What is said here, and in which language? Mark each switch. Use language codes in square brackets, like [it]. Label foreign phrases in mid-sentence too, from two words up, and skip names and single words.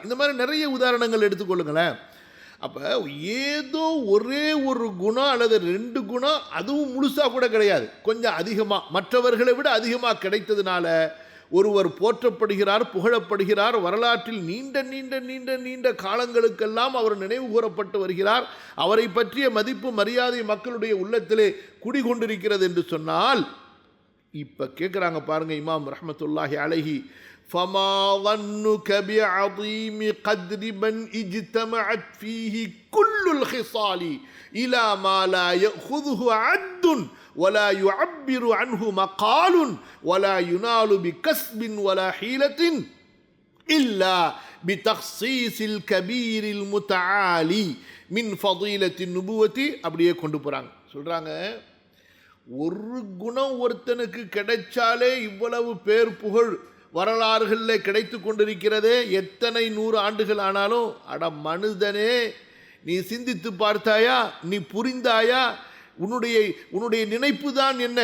[ta] இந்த மாதிரி நிறைய உதாரணங்கள் எடுத்துக்கொள்ளுங்களேன். அப்போ ஏதோ ஒரே ஒரு குணம் அல்லது 2 குணம், அதுவும் முழுசாக கூட கிடையாது, கொஞ்சம் அதிகமாக, மற்றவர்களை விட அதிகமாக கிடைத்ததுனால ஒருவர் போற்றப்படுகிறார், புகழப்படுகிறார். வரலாற்றில் நீண்ட நீண்ட நீண்ட நீண்ட காலங்களுக்கெல்லாம் அவர் நினைவு கூறப்பட்டு வருகிறார். அவரை பற்றிய மதிப்பு, மரியாதை மக்களுடைய உள்ளத்திலே குடிகொண்டிருக்கிறது என்று சொன்னால், இப்போ கேட்குறாங்க பாருங்க இமாம் [ar] رحمة الله عليه, فما ظنك بعظيم قدر من اجتمعت فيه كل الخصال إلى ما لا يأخذه عد ولا يعبر عنه مقال ولا ينال بكسب ولا حيلة إلا بتخصيص الكبير المتعالي من فضيلة النبوة. [ta] அப்படியே கொண்டு போகிறாங்க. சொல்கிறாங்க, ஒரு குணம் ஒருத்தனுக்கு கிடைச்சாலே இவ்வளவு பேர் புகழ் வரலாறுகளில் கிடைத்து கொண்டிருக்கிறதே, எத்தனை 100 ஆண்டுகள் ஆனாலும். அட மனிதனே, நீ சிந்தித்து பார்த்தாயா? நீ புரிந்தாயா? உன்னுடைய நினைப்பு தான் என்ன?